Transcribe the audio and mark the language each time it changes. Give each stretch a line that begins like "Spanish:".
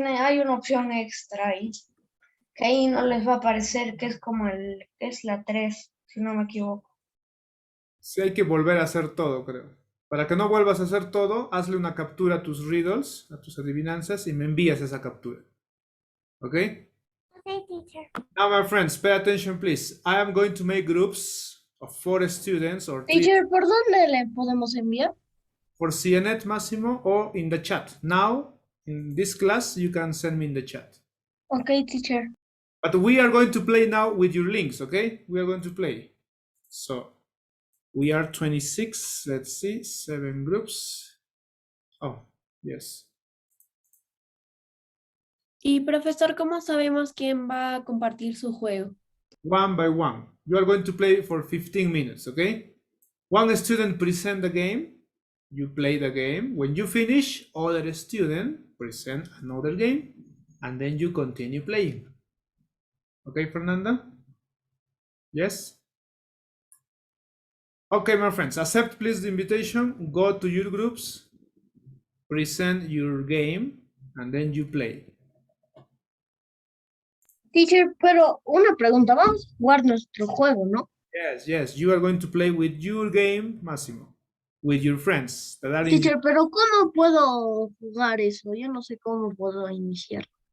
Spanish: Hay una opción extra ahí, que ahí no les va a aparecer, que es como es la 3, si no me equivoco. Sí, hay que volver a hacer todo, creo. Para que no vuelvas a hacer todo, hazle una captura a tus riddles, a tus adivinanzas, y me envías esa captura. ¿Ok?
English: Okay, teacher. Now, my friends, pay attention, please. I am going to make groups of 4 students or 3
Spanish: Teacher, ¿por dónde le podemos enviar?
English: for CNET Máximo or in the chat. Now, in this class, you can send me in the chat. Okay, teacher. But we are going to play now with your links, okay? We are going to play. So we are 26, let's see, 7 groups. Oh, yes.
Spanish: Y profesor, ¿cómo sabemos quién va a compartir su juego?
English: One by one. You are going to play for 15 minutes, okay? One student present the game. You play the game. When you finish, other student present another game, and then you continue playing. Okay, Fernanda? Yes? Okay, my friends, accept please the invitation. Go to your groups, present your game, and then you play.
Spanish: Teacher, pero una pregunta, vamos a jugar nuestro juego, ¿no?
English: Yes, yes, you are going to play with your game, Massimo, with your friends that are in.
Spanish: Teacher, pero ¿cómo puedo jugar eso? Yo no sé cómo puedo iniciar.